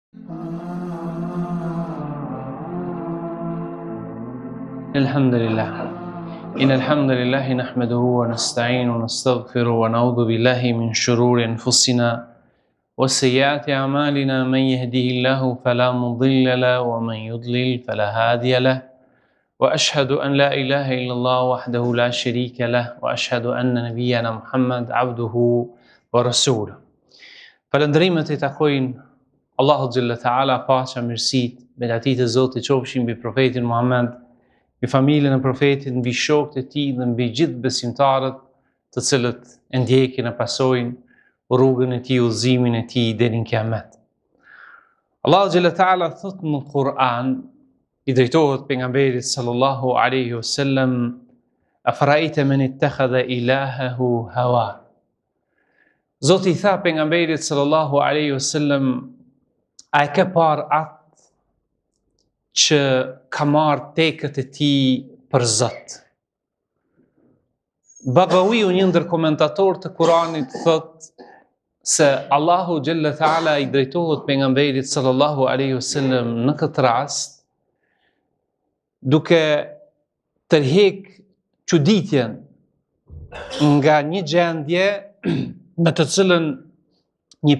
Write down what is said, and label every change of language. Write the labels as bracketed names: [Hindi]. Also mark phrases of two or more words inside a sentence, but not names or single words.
[Arabic] الحمد لله إن الحمد لله نحمده ونستعين ونستغفر ونعوذ بالله من شرور أنفسنا وسيئات أعمالنا من يهده الله فلا مضل له ومن يضلل فلا هادي له وأشهد أن لا إله إلا الله وحده لا شريك له وأشهد أن نبينا محمد عبده ورسوله. [Albanian] Falënderimet I takojnë Allahu [Arabic] جل تعالى, [Albanian] paqja, mirësitë, beqatit e Zotit qofshin mbi profetin Muhammed, mbi familjen e profetit, mbi shokët e tij dhe mbi gjithë besimtarët të cilët e ndjekin e pasojnë rrugën e tij, udhëzimin e tij deri në Kiamet. Allahu [Arabic] جل تعالى [Albanian] thot në Kur'an, I drejtohet pejgamberit [Arabic] صلى الله عليه وسلم: "أفرأيت من اتخذ إلهه هواه." [Albanian] Zoti I tha pejgamberit [Arabic] صلى الله عليه وسلم: [Albanian] a e ke parë atë që ka marrë tekët e tij për Zot? Bagawiu, një ndër komentatorë të Kuranit, thot se Allahu [Arabic] جل تعالى [Albanian] I drejtohet pejgamberit [Arabic] صلى الله عليه وسلم [Albanian] në këtë rast duke tërheq çuditjen nga një gjendje në të cilën një